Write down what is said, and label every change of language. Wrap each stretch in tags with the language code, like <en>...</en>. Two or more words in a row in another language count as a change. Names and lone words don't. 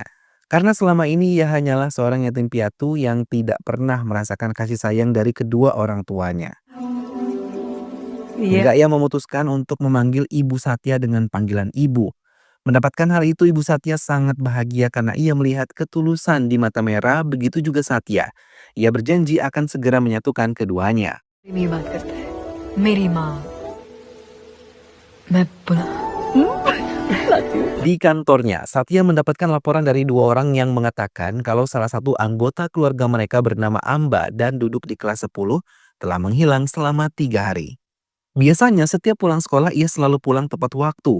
<id>Karena selama ini ia hanyalah seorang yatim piatu yang tidak pernah merasakan kasih sayang dari kedua orang tuanya. Hingga ia memutuskan untuk memanggil ibu Satya dengan panggilan ibu. Mendapatkan hal itu, Ibu Satya sangat bahagia karena ia melihat ketulusan di mata Mera, begitu juga Satya. Ia berjanji akan segera menyatukan keduanya.</id> <hi>मेरी बात करता है मेरी माँ मैं बुला</hi> <id>Di kantornya, Satya mendapatkan laporan dari 2 orang yang mengatakan kalau salah satu anggota keluarga mereka bernama Amba dan duduk di kelas 10 telah menghilang selama 3 hari. Biasanya setiap pulang sekolah ia selalu pulang tepat waktu.</id>